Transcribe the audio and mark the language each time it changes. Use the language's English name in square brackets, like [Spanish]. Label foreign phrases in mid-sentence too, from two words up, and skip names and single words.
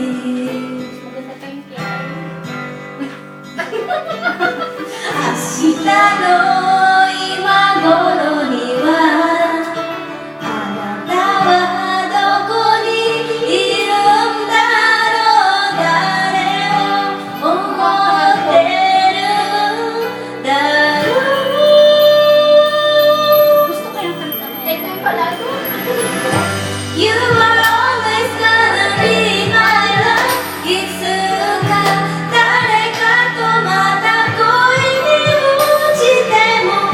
[Japanese] 明日の今頃にはあなたはどこにいるんだろう誰を思ってるんだろう [Filipino] Gusto ko yung kanta mo. Ito yung pala ito. [English] You are always gonna be my love [Japanese] いつか誰かとまた恋に落ちても